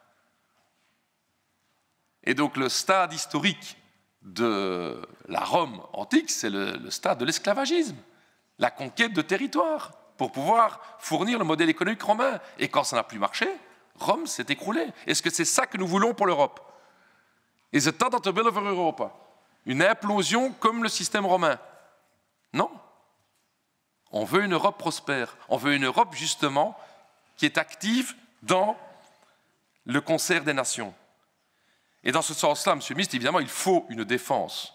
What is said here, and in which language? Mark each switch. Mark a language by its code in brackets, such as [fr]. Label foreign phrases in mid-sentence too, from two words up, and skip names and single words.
[fr] Et donc le stade historique de la Rome antique, c'est le stade de l'esclavagisme, la conquête de territoire pour pouvoir fournir le modèle économique romain. Et quand ça n'a plus marché, Rome s'est écroulée. Est-ce que c'est ça que nous voulons pour l'Europe? [nl] Is het dat we willen voor Europa? [fr] Une implosion comme le système romain? Non. On veut une Europe prospère. On veut une Europe, justement, qui est active dans le concert des nations. Et dans ce sens-là, Monsieur le Ministre, évidemment, il faut une défense.